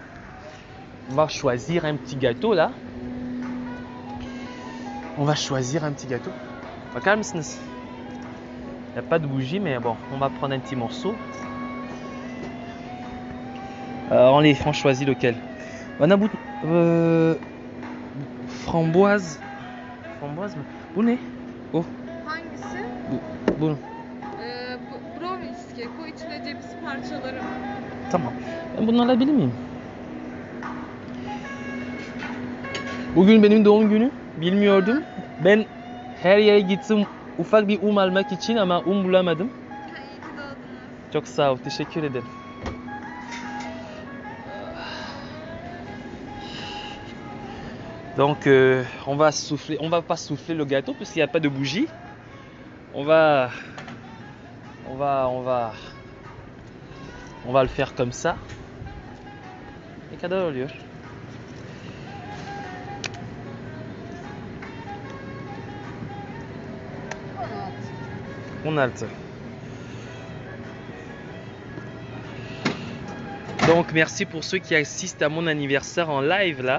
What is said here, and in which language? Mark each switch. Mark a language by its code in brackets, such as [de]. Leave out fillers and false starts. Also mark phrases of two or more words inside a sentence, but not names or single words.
[fr] On va choisir un petit gâteau là. On va choisir un petit gâteau. Il n'y a pas de bougie, mais bon, on va prendre un petit morceau. On choisit lequel? Framboise. [tr] Framboise mı? Bu ne? O. Hangisi? Bu. Brownie cheesecake. O içine ceviz parçaları var. Tamam. Ben bunu alabilir miyim? Bugün benim doğum günüm. Bilmiyordum. Ben her yere gittim ufak bir almak için ama bulamadım. İyi ki doğdunuz. Çok sağ ol. Teşekkür ederim. [fr] Donc on va pas souffler le gâteau parce qu'il n'y a pas de bougie. On va le faire comme ça. [tr] Ne kadar oluyor? [fr] On a le temps. Donc merci pour ceux qui assistent à mon anniversaire en live là.